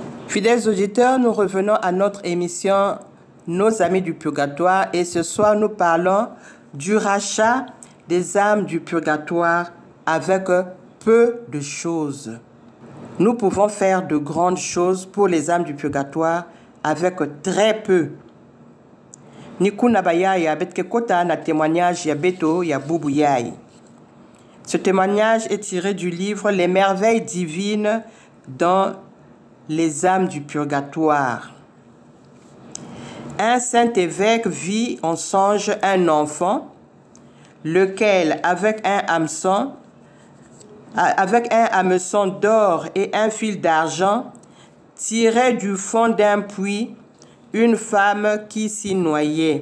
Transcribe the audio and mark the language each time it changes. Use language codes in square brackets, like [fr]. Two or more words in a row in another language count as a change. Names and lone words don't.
[fr] Fidèles auditeurs, nous revenons à notre émission Nos amis du purgatoire et ce soir nous parlons du rachat des âmes du purgatoire avec peu de choses. Nous pouvons faire de grandes choses pour les âmes du purgatoire avec très peu. [ktu] Nikuna bayaya betke kota na témoignage ya beto ya bubu yai. [fr] Ce témoignage est tiré du livre Les merveilles divines dans les âmes du purgatoire. Un saint évêque vit en songe un enfant, lequel, avec un hameçon d'or et un fil d'argent, tirait du fond d'un puits une femme qui s'y noyait.